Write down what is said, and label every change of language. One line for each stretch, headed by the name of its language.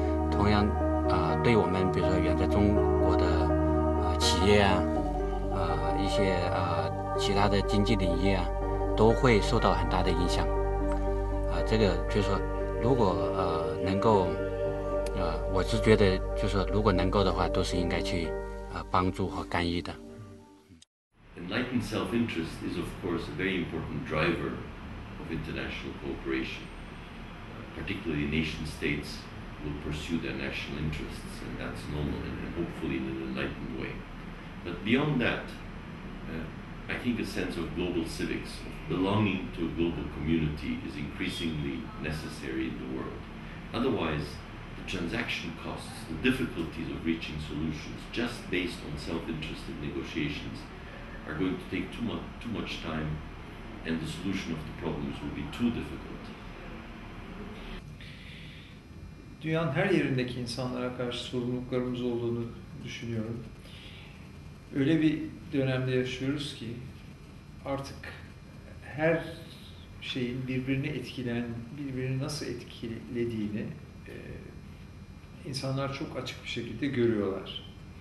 Chinese: 同样对我们比如说远在中国的企业啊，一些其他的经济领域啊，都会受到很大的影响。这个就是说，如果能够。我是觉得，就是说，如果能够的话，都是应该去帮助和干预的。
English: Enlightened self-interest is, of course, a very important driver of international cooperation. Particularly, nation-states will pursue their national interests, and that's normal, and hopefully in an enlightened way. But beyond that, I think a sense of global civics, of belonging to a global community, is increasingly necessary in the world. Otherwise, transaction costs, the difficulties of reaching solutions just based on self-interested negotiations are going to take too much time, and the solution of the problems will be too difficult.
Turkish: Dünyanın her yerindeki insanlara karşı sorumluluklarımız olduğunu düşünüyorum. Öyle bir dönemde yaşıyoruz ki artık her şeyin birbirini nasıl etkilediğini İnsanlar çok açık bir şekilde görüyorlar.